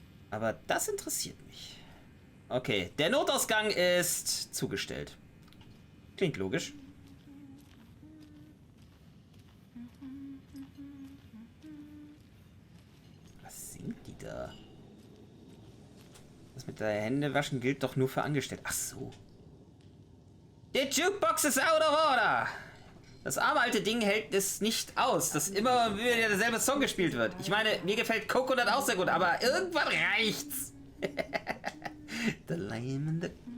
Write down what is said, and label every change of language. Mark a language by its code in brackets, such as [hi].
[de] Aber das interessiert mich. Okay, der Notausgang ist zugestellt. Klingt logisch. Was singt die da? Das mit der Händewaschen gilt doch nur für Angestellte. Ach so. [en] The jukebox is out of order. [de] Das arme alte Ding hält es nicht aus, dass immer wieder derselbe Song gespielt wird. Ich meine, mir gefällt Coconut auch sehr gut, aber irgendwann reicht's. [en] The lime and the...